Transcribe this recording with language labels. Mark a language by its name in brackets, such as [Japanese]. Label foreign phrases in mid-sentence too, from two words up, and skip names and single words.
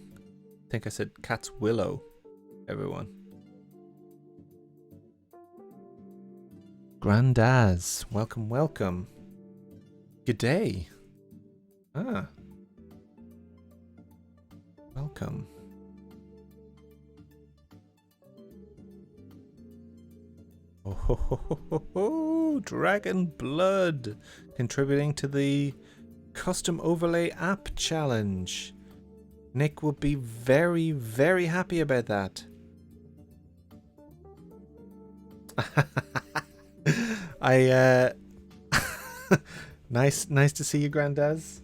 [English] I think I said cats willow everyone. Grandaz, welcome, welcome. Good day. Ah. Welcome. Oh, ho, ho, ho, ho, ho. Dragon Blood contributing to the custom overlay app challenge. Nick will be very, very happy about that. Nice to see you, Grandaz.